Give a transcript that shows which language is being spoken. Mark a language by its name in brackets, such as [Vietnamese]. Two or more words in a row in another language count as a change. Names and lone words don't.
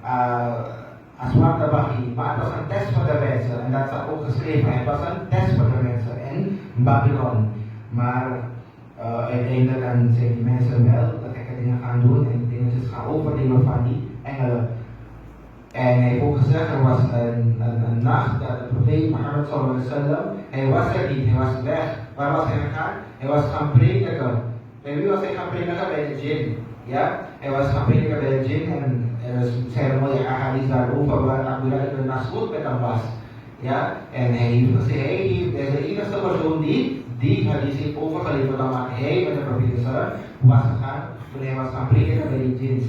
[Dutch] Zwarte magie, maar het was een test voor de mensen en dat staat ook geschreven. Het was een test voor de mensen in Babylon. Maar uiteindelijk zijn die mensen wel dat gekke dingen gaan doen en die dingen gaan overnemen van die engelen. En hij heeft ook gezegd, er was een nacht dat de profeet Mohammed [Arabic] صلى الله عليه وسلم, [Dutch] hij was er niet, hij was weg. Waar was hij gegaan? Hij was gaan prediken. Bij wie was hij gaan prediken? Bij de jinn. Ja, hij was gaan prediken bij de jinn en er zijn mooie ahadith daarover waar Abdullah ibn Mas'ud met hem was. Ja, en hij heeft gezegd, hij is de enige persoon die hadith heeft overgeleverd omdat hij met de profeet was gegaan toen hij was gaan prediken bij de jinns.